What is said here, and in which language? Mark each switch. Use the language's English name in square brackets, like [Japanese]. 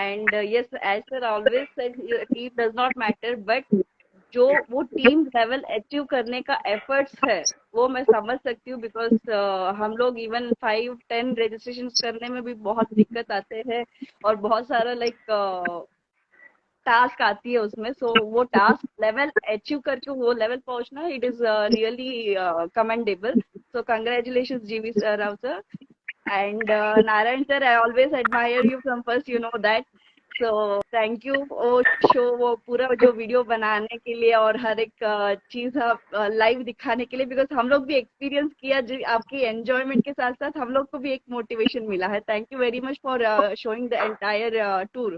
[English] and yes, as sir always said, it does not matter, [Hindi] but जो वो team level achieve करने का efforts है वो मैं समझ सकती हूँ, बिकॉज हम लोग इवन 5-10 रजिस्ट्रेशन करने में भी बहुत दिक्कत आते हैं, और बहुत सारा टास्क आती है उसमें, सो वो टास्क लेवल अचीव करके वो लेवल पहुंचना, [English] It is really commendable. So congratulation GV Rao sir. And Narayan sir, I always admire you from first, you know that. So thank you [Hindi] वो शो, वो पूरा जो वीडियो बनाने के लिए और हर एक चीज लाइव दिखाने के लिए, बिकॉज हम लोग भी एक्सपीरियंस किया, जो आपकी एंजॉयमेंट के साथ साथ हम लोग को भी एक मोटिवेशन मिला है. [English] Thank you very much for showing the entire tour.